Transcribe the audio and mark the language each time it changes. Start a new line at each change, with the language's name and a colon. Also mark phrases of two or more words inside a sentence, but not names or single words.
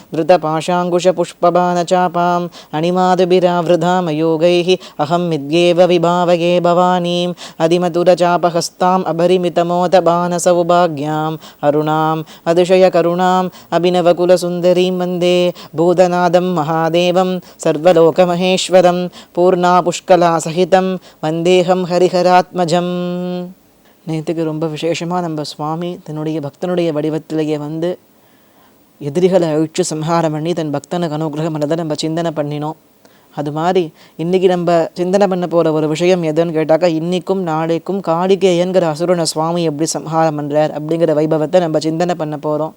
Sanskrit: धृतपाशाङ्कुशपुष्पबाणचापाम् अणिमादुभिरावृधामयोगैः अहं मिद्येव विभावये भवानीम् अधिमधुरचापहस्ताम् अपरिमितमोदबाणसौभाग्याम् अरुणाम् अतिशयकरुणाम् अभिनवकुलसुन्दरीं वन्दे भूतनाथं महादेवं सर्वलोकमहेश्वरं पूर्णापुष्कलासहितं वन्देहम् हरिहरात्मजम्.
Tamil: நேற்றுக்கு ரொம்ப விசேஷமாக நம்ம சுவாமி தன்னுடைய பக்தனுடைய வடிவத்திலேயே வந்து எதிரிகளை அழிச்சு சம்ஹாரம் பண்ணி தன் பக்தனுக்கு அனுகிரகம் பண்ணதை நம்ம சிந்தனை பண்ணினோம். அது மாதிரி இன்றைக்கி நம்ம சிந்தனை பண்ண போகிற ஒரு விஷயம் எதுன்னு கேட்டாக்கா, இன்றைக்கும் நாளைக்கும் காளிகேயன்கிற அசுரனை சுவாமி எப்படி சம்ஹாரம் பண்ணுறார் அப்படிங்கிற வைபவத்தை நம்ம சிந்தனை பண்ண போகிறோம்.